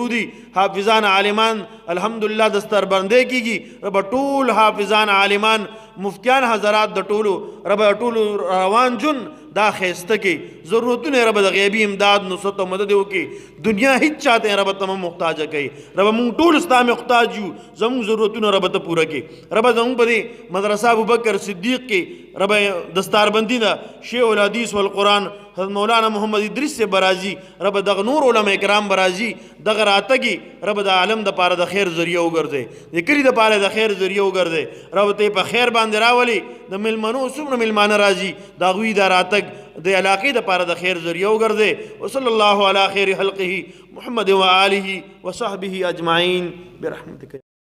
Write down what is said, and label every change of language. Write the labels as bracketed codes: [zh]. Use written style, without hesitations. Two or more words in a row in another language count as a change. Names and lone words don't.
[ps] دي حافظان عالمان الحمدلله دستاربندۍ کېږي رب ټول حافظان عالمان مفتیان حضرات د ټولو رب ټولو روان جون دا ښایسته کې ضرورتونه رب د غیبي امداد نصرت او مدد وکړي دنیا هیڅ چاته رب ته محتاجه کوي رب موږ ټول ستا محتاج یو زموږ ضرورتونه رب ته پوره کړي رب زموږ په دې مدرسه ابوبکر صدیق کې رب دستاربندي ده [ar] شیخ الحدیث والقرآن [ps] حضرت مولانا محمد ادریس سے برازي رب دغه نور علماء کرام برازي دغه راتګي رب د عالم د پاره د خیر ذریعہ وګرځي د کلی د پاره د خیر ذریعہ وګرځي رب ته په خیر باندې راولي د ملمنو څومره ملمانه راځي د هغوی د راتګ د علاقې د پاره د خیر ذریعہ وګرځي [ar] وصلی الله علی خیر خلقه محمد و آله و صحبه اجمعین برحمتک